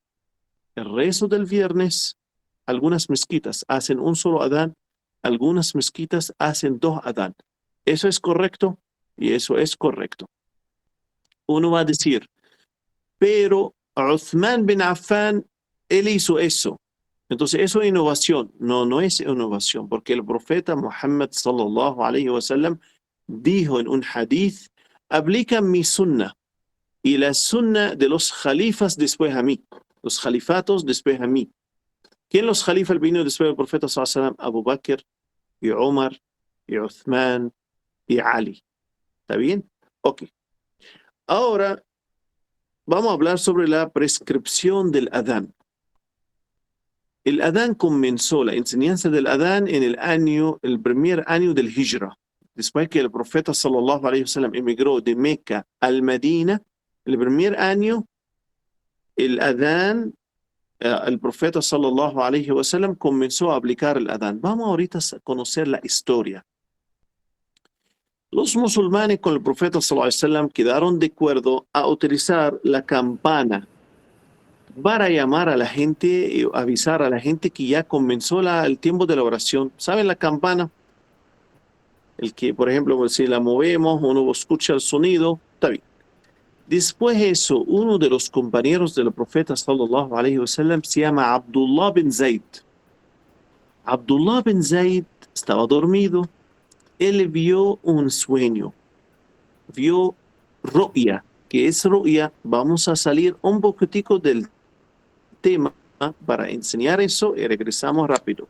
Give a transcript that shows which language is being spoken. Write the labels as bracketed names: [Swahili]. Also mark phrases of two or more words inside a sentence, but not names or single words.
[Spanish] El rezo del viernes, algunas mezquitas hacen un solo adán, algunas mezquitas hacen 2 adán. ¿Eso es correcto? Y eso es correcto. Uno va a decir, pero Uthman bin Affan, él hizo eso. Entonces, eso es innovación. No, no es innovación, porque el profeta Muhammad [Arabic] صلى الله عليه وسلم [Spanish] dijo en un hadith, aplica mi sunnah y la sunnah de los jalifas después a mí, los califatos después a mí. ¿Quién los jalifas vino después del profeta [Arabic] صلى الله عليه وسلم? [Spanish] Abu Bakr y Umar y Uthman y Ali. ¿Está bien? Ok. Ahora, vamos a hablar sobre la prescripción del adán. El adán comenzó, la enseñanza del adán en el primer año del Hijra. Después que el profeta [Arabic] صلى الله عليه وسلم [Spanish] emigró de Meca al Medina, el primer año, el adán, el profeta [Arabic] صلى الله عليه وسلم [Spanish] comenzó a aplicar el adán. Vamos ahorita a conocer la historia. Los musulmanes con el profeta [Arabic] صلى الله عليه وسلم [Spanish] quedaron de acuerdo a utilizar la campana para llamar a la gente, avisar a la gente que ya comenzó el tiempo de la oración. ¿Saben la campana? El que, por ejemplo, si la movemos, uno escucha el sonido, está bien. Después de eso, uno de los compañeros del profeta [Arabic] صلى الله عليه وسلم [Spanish] se llama Abdullah bin Zayd. Abdullah bin Zayd estaba dormido. Él vio un sueño. Vio ru'ya. ¿Qué es ru'ya? Vamos a salir un poquitico del tema para enseñar eso y regresamos rápido.